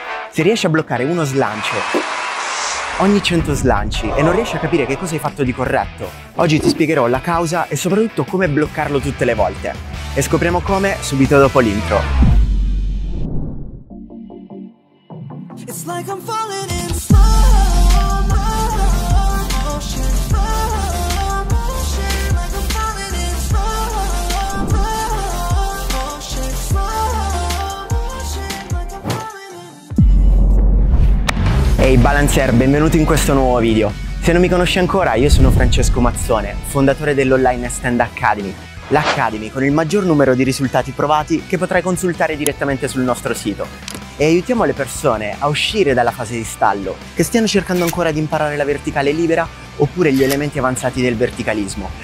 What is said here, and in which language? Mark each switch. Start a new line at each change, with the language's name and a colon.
Italian: Se riesci a bloccare uno slancio ogni 100 slanci e non riesci a capire che cosa hai fatto di corretto, oggi ti spiegherò la causa e soprattutto come bloccarlo tutte le volte. E scopriamo come subito dopo l'intro.
English: It's like I'm falling in slow motion, like I'm falling in slow motion, like I'm falling in...
Italian: Ehi Balancer, benvenuto in questo nuovo video. Se non mi conosci ancora, io sono Francesco Mazzone, fondatore dell'Online Stand Academy, l'Academy con il maggior numero di risultati provati che potrai consultare direttamente sul nostro sito. E aiutiamo le persone a uscire dalla fase di stallo, che stiano cercando ancora di imparare la verticale libera oppure gli elementi avanzati del verticalismo.